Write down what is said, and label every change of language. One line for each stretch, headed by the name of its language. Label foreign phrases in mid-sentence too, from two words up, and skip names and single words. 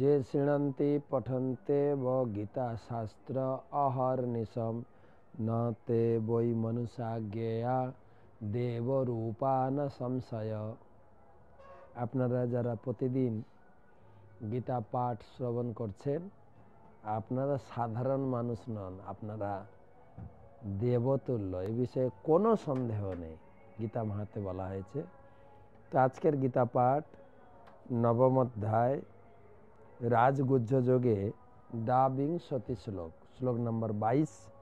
Sanskrit: शृण्वन्ति पठन्ते व गीताशास्त्र अहर्निशम न ते वै मनुष्या ज्ञेया देवरूपा न संशय।
Bangla: আপনারা যারা প্রতিদিন গীতা পাঠ শ্রবণ করছেন আপনারা সাধারণ মানুষ নন, আপনারা দেবতুল্য, এই বিষয়ে কোনো সন্দেহ নেই। গীতা মাহাত্মে বলা হয়েছে। তো আজকের গীতা পাঠ নবম অধ্যায় রাজগুহ্য যোগে দ্বাবিংশতি শ্লোক, শ্লোক নম্বর 22।